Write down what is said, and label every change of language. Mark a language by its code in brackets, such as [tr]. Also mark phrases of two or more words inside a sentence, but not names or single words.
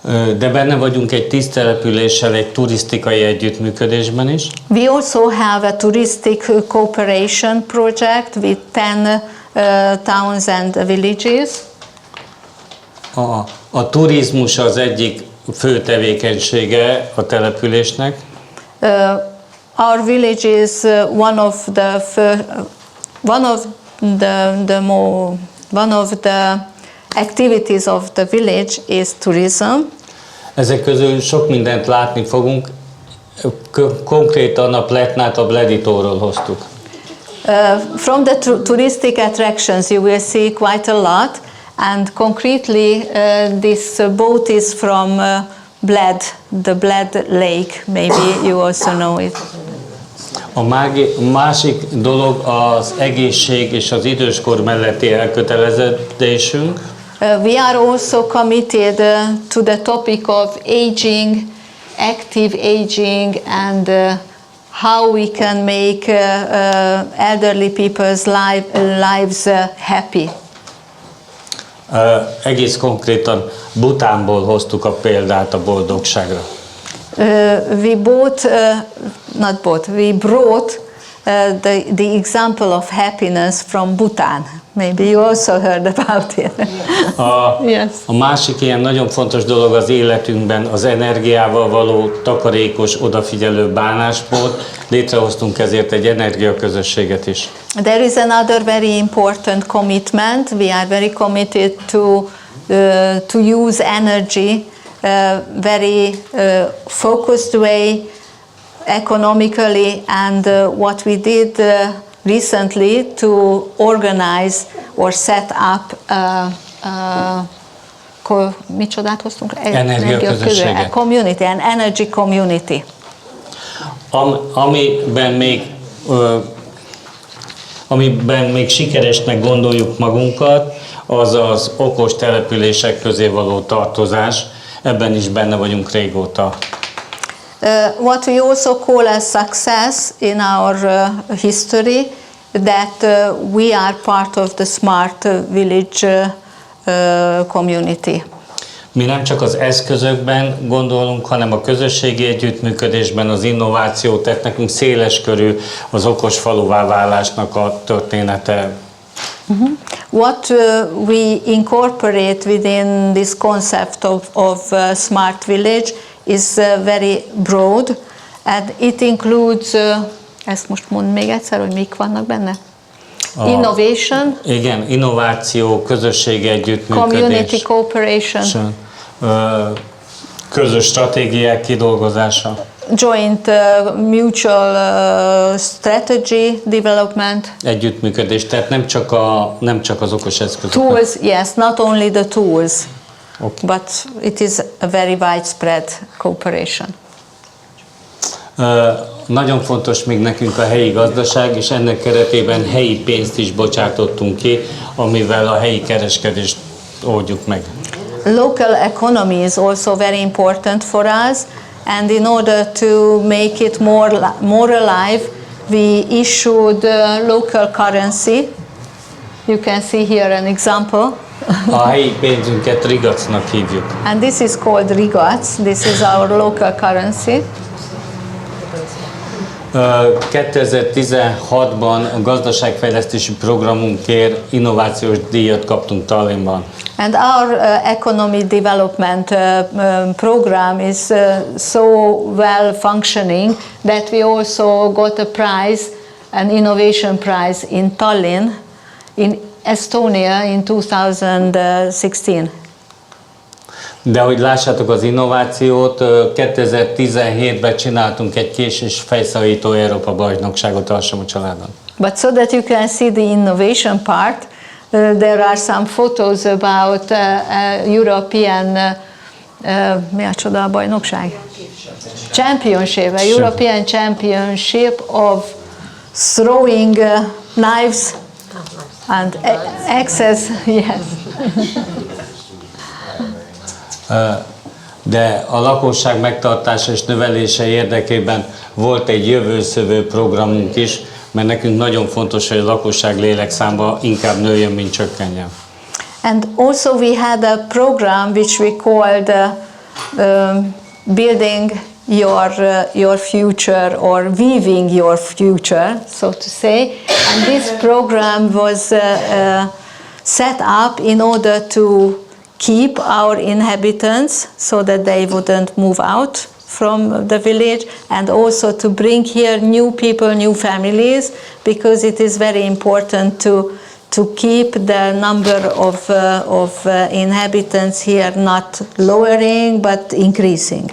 [hu] De benne vagyunk egy tisztelepüléssel, egy turisztikai együttműködésben is. [en] We also have a touristic cooperation project with 10 towns and villages. [hu] A turizmus az egyik fő tevékenysége a településnek. [en] Our village is one of the activities of the village is tourism. [hu] Ezek közül sok mindent látni fogunk. Konkrétan a Pletnát a Bleditóról hoztuk. [en] From the touristic attractions you will see quite a lot, and concretely this boat is from Bled, the Bled Lake, maybe you also know it. [hu] A másik dolog az egészség és az időskor melletti elköteleződésünk. [en] We are also committed to the topic of aging, active aging, and how we can make elderly people's lives happy. [hu] Egész konkrétan Bhutánból hoztuk a példát a boldogságra. [en] We brought the example of happiness from Bhutan. Maybe you also heard about it. Yes. [hu] A másik ilyen nagyon fontos dolog az életünkben az energiával való takarékos, odafigyelő bánásmód. Létrehoztunk ezért egy energiaközösséget is. [en] There is another very important commitment. We are very committed to use energy very focused way, economically, and what we did recently to organize or set up [hu] micsodát hoztunk? Energiaközösséget. [en] Community, an energy community. [hu] Amiben még sikeresnek gondoljuk magunkat, az az okos települések közé való tartozás. Ebben is benne vagyunk régóta. [en] What we also call a success in our history, that we are part of the smart village community. [hu] Mi nem csak az eszközökben gondolunk, hanem a közösségi együttműködésben, az innováció, tehát nekünk széles körű az okos faluvá válásnak a története. [en] What we incorporate within this concept of smart village is very broad, and it includes, [hu] ezt most mondd még egyszer, hogy mik vannak benne? [en] Innovation. [hu] Igen, innováció, közösségi együttműködés. [en] Community cooperation. [hu] Közös stratégiák kidolgozása. [en] Joint mutual strategy development. [hu] Együttműködés, tehát nem csak az okos eszközök. [en] Tools, yes, not only the tools, but it is a very widespread cooperation. [hu] Nagyon fontos még nekünk a helyi gazdaság, és ennek keretében helyi pénzt is bocsátottunk ki, amivel a helyi kereskedést oldjuk meg. [en] Local economy is also very important for us, and in order to make it more alive, we issued local currency. You can see here an example. [hu] A helyi pénzünket rigacnak hívjuk. [en] And this is called rigac. This is our local currency. [hu] 2016-ban a gazdaságfejlesztési programunkért innovációs díjat kaptunk Tallinnban. [en] And our economic development program is so well functioning that we also got a prize, an innovation prize in Tallinn, in Estonia in 2016. [hu] De hogy lássátok az innovációt, 2017-ben csináltunk egy kés- és fejszorító Európa bajnokságot Alsómocsoládon. [en] But so that you can see the innovation part, there are some photos about European [hu] mi a csoda a bajnokság? [en] Championship, a European Championship of throwing knives and axes, yes. [hu] De a lakosság megtartása és növelése érdekében volt egy jövőszövő programunk is, mert nekünk nagyon fontos, hogy a lakosság lélekszáma inkább nőjön, mint csökkenjen. [en] And also we had a program which we called building your future or weaving your future, so to say. And this program was set up in order to keep our inhabitants so that they wouldn't move out from the village, and also to bring here new people, new families, because it is very important to keep the number of inhabitants here not lowering but increasing.